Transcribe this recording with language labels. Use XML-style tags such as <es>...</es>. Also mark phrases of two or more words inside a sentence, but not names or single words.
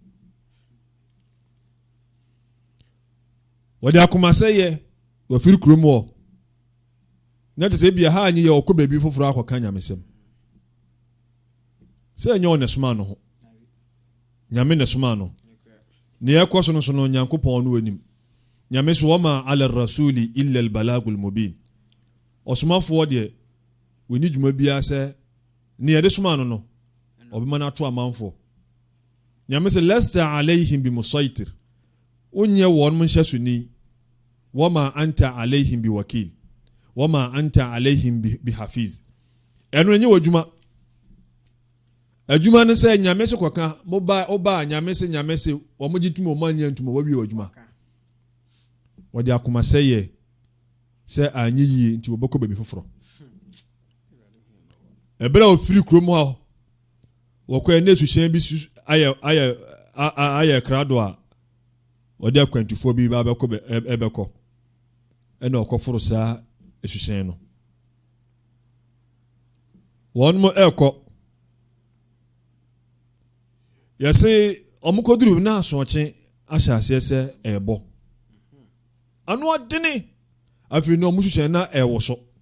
<ak>wɔde akomase yɛ wafiri kurom wɔ na te sɛ bia ha anyi yɛ ɔkɔ baabi foforo akɔka nyamesɛm sɛ nyɛ ɔne soma no ho nyame ne soma no ne yɛkɔ so no so no Nyankopɔn no anim nyame so</ak> <ar>وما على الرسول إلا البلاغ المبين</ar> <ak>ɔsomafoɔ deɛ wɔni dwuma bia sɛ ne yɛde soma no no ɔbɛma no ato amanfoɔ nyame sɛ</ak> <ar>لست عليهم بمسيطر</ar> <ak>wonyɛ wɔn mo nhyɛ so ni</ak> <ar>وما أنت عليهم بوكيل وما أنت عليهم بحفيظ</ar> <ak>ɛno nyɛ wadwuma adwuma no sɛ nyame se kɔka oba nyame se wɔn gyitum o man nyantum o wawie wadwuma wɔde akoma sɛ yɛ sɛ anyi yie nti wɔbɛkɔ baabi foforo ɛbɛrɛ ofiri kurom ha wɔkɔ ne suhyɛn bi ayɛ krado a wɔde akwantufo bi ba bɛkɔ ɛna ɔkɔforo saa esuhyɛn no wɔn mo ɛkɔ yɛse ɔmokoduru na asɔkye ahyɛ aseɛ sɛ ɛbɔ ano adene afei no ɔmosuhyɛn na ɛwɔ so</ak>